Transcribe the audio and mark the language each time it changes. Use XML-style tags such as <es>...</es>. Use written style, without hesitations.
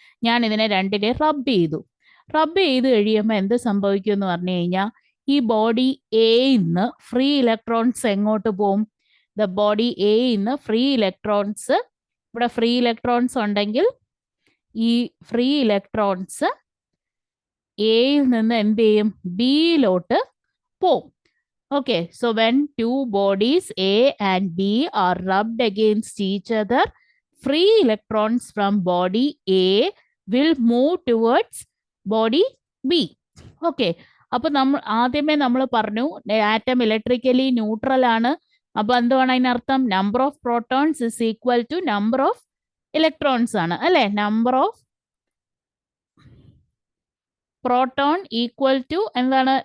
<ml>ഞാൻ ഇതിനെ രണ്ടിനെ റബ്ബ് ചെയ്തു. റബ്ബ് ചെയ്ത് കഴിയുമ്പോൾ എന്ത് സംഭവിക്കും എന്ന് പറഞ്ഞു കഴിഞ്ഞാൽ ഈ ബോഡി എയിന്ന് ഫ്രീ ഇലക്ട്രോൺസ് എങ്ങോട്ട് പോകും? ദ ബോഡി എയിന്ന് ഫ്രീ ഇലക്ട്രോൺസ്, ഇവിടെ ഫ്രീ ഇലക്ട്രോൺസ് ഉണ്ടെങ്കിൽ ഈ ഫ്രീ ഇലക്ട്രോൺസ് എയിൽ നിന്ന് എന്ത് ചെയ്യും? ബിയിലോട്ട് പോവും.</ml> <en>Okay, so when two bodies A and B are rubbed against each other, free electrons from body A will move towards body B.</en> <ml>Okay, അപ്പോൾ ആദ്യമേ നമ്മൾ പറഞ്ഞു ആറ്റം ഇലക്ട്രിക്കലി ന്യൂട്രൽ ആണ്. അപ്പോൾ എന്തുവാണ് അതിനർത്ഥം?</ml> <en>number of protons is equal to number of electrons</en> <ml>ആണ്, അല്ലേ? Number of proton equal to എന്താണ്?</ml>